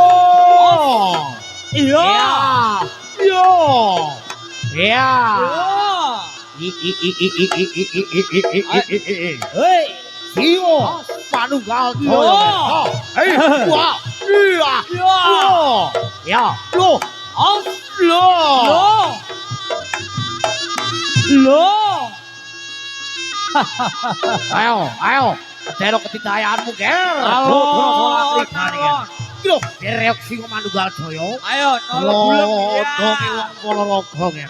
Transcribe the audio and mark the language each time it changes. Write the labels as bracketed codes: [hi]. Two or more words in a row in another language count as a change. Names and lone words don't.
[jv] Iya. Yo. Ya. Hei. Sio. Manunggal Yo. Joyo. Hei. Wah. Iya. Yo. Ya. Lo. Oh. Lo. Loh. Ayo. Terok ketitayanmu, Ger. Alon. Lho, reok sing Manunggal Joyo. Ayo, nolong bulem ya. Donge wong Ponorogo, Ger.